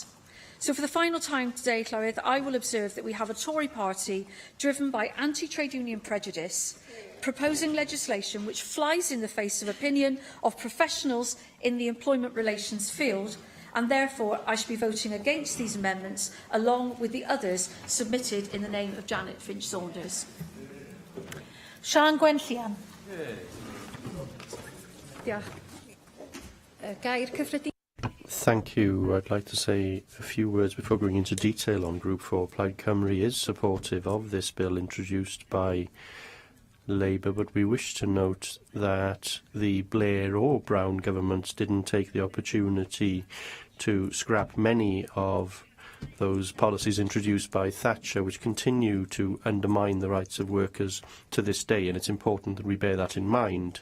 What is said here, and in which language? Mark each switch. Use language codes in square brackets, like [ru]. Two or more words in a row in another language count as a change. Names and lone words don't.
[en] So for the final time today, Llywydd, I will observe that we have a Tory party driven by anti-trade union prejudice, proposing legislation which flies in the face of opinion of professionals in the employment relations field, and therefore I shall be voting against these amendments along with the others submitted in the name of Janet Finch-Saunders. Siân Gwenllian. [cy] Gair cyffredin. [en] Thank you. I'd like to say a few words before going into detail on Group 4. Plaid Cymru is supportive of this bill introduced by Labour, but we wish to note that the Blair or Brown governments didn't take the opportunity to scrap many of those policies introduced by Thatcher, which continue to undermine the rights of workers to this day, and it's important that we bear that in mind.